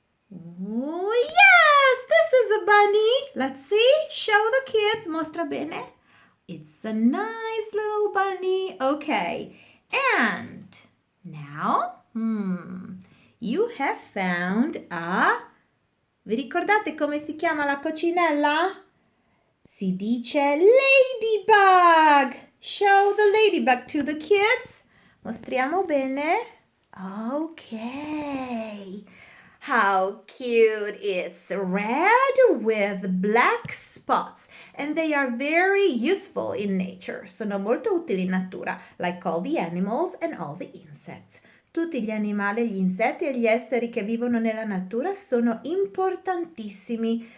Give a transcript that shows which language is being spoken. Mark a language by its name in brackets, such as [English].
[English] Oh, yes, this is a bunny. Let's see. Show the kids. [Italian] Mostra bene. [English] It's a nice little bunny. Okay. And now, you have found a... [Italian] Vi ricordate come si chiama la coccinella? Si dice ladybug. [English] Show the ladybug to the kids. [Italian] Mostriamo bene. [English] Okay. How cute. It's red with black spots. And they are very useful in nature. [Italian] Sono molto utili in natura, [English] like all the animals and all the insects. [Italian] Tutti gli animali, gli insetti e gli esseri che vivono nella natura sono importantissimi.